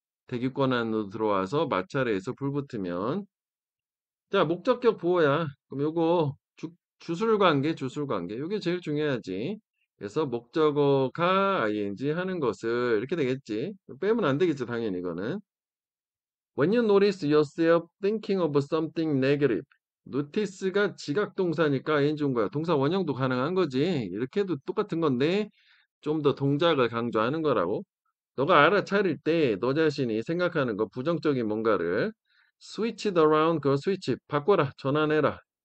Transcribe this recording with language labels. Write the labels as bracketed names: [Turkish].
[Korean] 대기권 안으로 들어와서 마찰에서 불붙으면 자 목적격 보호야. 그럼 요거 주술관계 주술관계 요게 제일 중요하지. 그래서 목적어가 ing 하는 것을 이렇게 되겠지. 빼면 안 되겠지 당연히 이거는. [English] When you notice yourself thinking of something negative. [Korean] notice가 지각동사니까 ing 온 거야. 동사 원형도 가능한 거지. 이렇게 해도 똑같은 건데 좀 더 동작을 강조하는 거라고. 너가 알아차릴 때 너 자신이 생각하는 거 부정적인 뭔가를 [English] switch it around, [Korean] 그 스위치 바꿔라, 전환해라.